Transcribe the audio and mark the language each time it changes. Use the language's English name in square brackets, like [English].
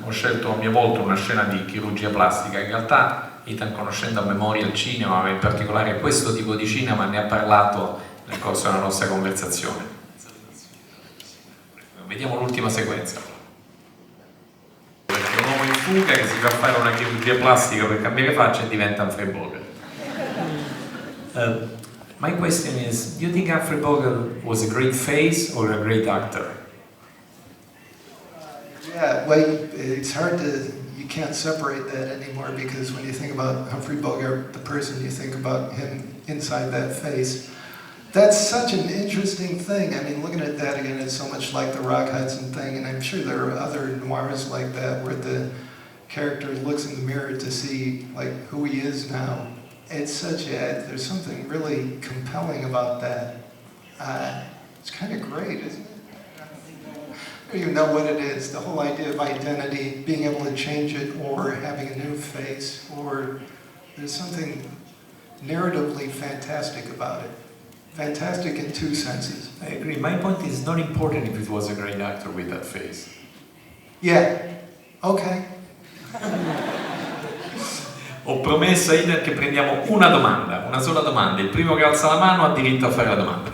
[Italian] Ho scelto a mia volta una scena di chirurgia plastica. In realtà Ethan, conoscendo a memoria il cinema, ma in particolare questo tipo di cinema, ne ha parlato nel corso della nostra conversazione. Vediamo l'ultima sequenza. Perché un uomo in fuga che si fa fare una chirurgia plastica per cambiare faccia e diventa Humphrey Bogart. [English] My question is, do you think Humphrey Bogart was a great face or a great actor? Yeah, well, it's hard you can't separate that anymore, because when you think about Humphrey Bogart, the person, you think about him inside that face. That's such an interesting thing. I mean, looking at that again, it's so much like the Rock Hudson thing, and I'm sure there are other noirs like that where the character looks in the mirror to see like who he is now. there's something really compelling about that. It's kind of great, isn't it? I don't even know what it is, the whole idea of identity, being able to change it, or having a new face, or there's something narratively fantastic about it. Fantastic in two senses. I agree. My point is not important if it was a great actor with that face. Yeah, okay. [Italian] Ho promesso a Ethan che prendiamo una sola domanda. Il primo che alza la mano ha diritto a fare la domanda.